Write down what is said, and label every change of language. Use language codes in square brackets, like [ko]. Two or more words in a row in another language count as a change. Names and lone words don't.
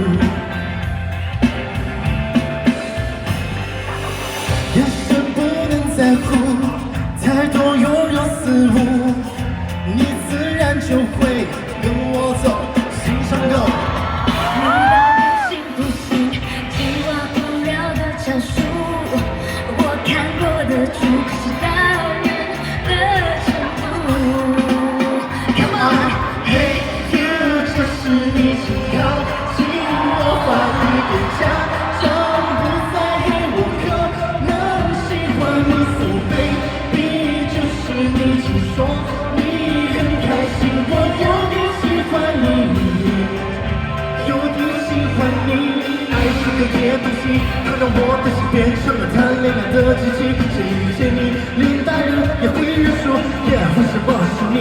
[zh] 在乎太多拥有似乎，你自然就会跟我走，心上够。你到底信不信计划不了的招数？我看过的书，可是大人的程度。 [en] Come on， Hey you， [zh] 这是你，请靠近我，话里别假装不在意，我可能喜欢你。 [en] So baby， [zh] 就是你，请说你很开心，我有点喜欢你，有点喜欢你。爱是个野东西，它让我的心变成了谈恋爱的机器。谁遇见你，连大人也会认输。Yeah， 为什么是你？